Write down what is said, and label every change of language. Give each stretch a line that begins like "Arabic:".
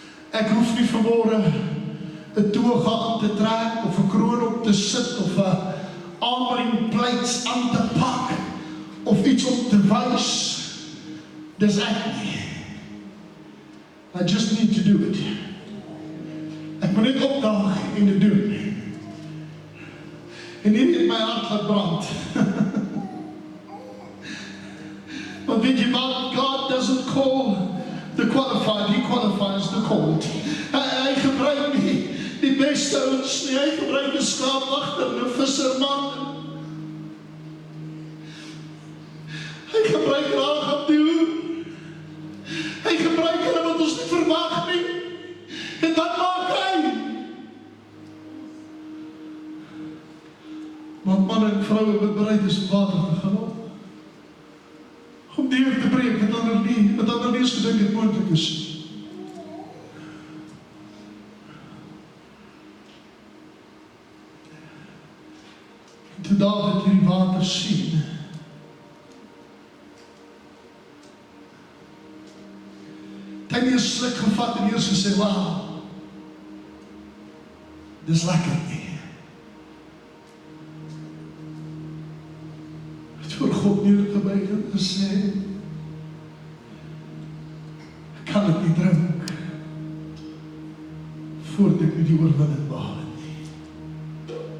Afrikaans: Ek hoef nie vanmorgen 'n toga aan te trek, of 'n kroon op te sit, of 'n aanbringplaats aan te pak, of iets op te wys. Dis ek nie.
English: I just need to do it.
Afrikaans: Ek moet net opdaag en dit doen. En hier het my hart laat brand. Want weet jy wat?
English: God doesn't call the qualified, He qualifies the called.
Afrikaans: Hy gebruik nie die beste ouens nie, hy gebruik 'n skaapwagter en 'n visserman. Hy gebruik Rahab die hoer. Hy gebruik hulle wat ons nie verwag nie. En wat maak hy? Want manne en vroue wat bereid is om water te gaan op. Om deur te breek wat ander nie eens gedink het moontlik is. En toe Dawid hierdie water sien, hy het 'n sluk gevat en eers gesê, "Wauw, dis lekker nie." Het voor God neergebuig en gesê, "Ek kan dit nie drink voordat ek met die oorwinning behaal het nie."